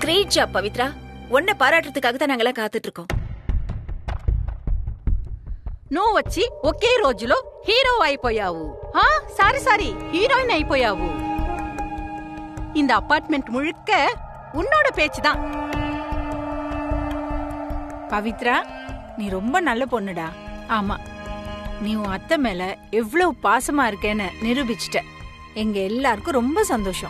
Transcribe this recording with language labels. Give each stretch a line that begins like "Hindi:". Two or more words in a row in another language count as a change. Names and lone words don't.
English: good job பவித்ரா.
Tamil: உன்னை பாராட்டுறதுக்காக தான் நாங்கெல்லாம் காத்துட்டு இருக்கோம்.
Telugu: నువ్వు వచ్చి ఒకే రోజులో హీరో అయిపోయావు.
English: sorry heroine అయిపోయావు.
Tamil: இந்த அபார்ட்மெண்ட் முழுக்க உன்னோட பேச்சுதான். பவித்ரா, நீ ரொம்ப நல்ல பொண்ணுடா. ஆமா, நீ உன் அத்தை மேல எவ்வளவு பாசமா இருக்கேன்னு நிரூபிச்சிட்ட. எங்க எல்லாருக்கும் ரொம்ப சந்தோஷம்.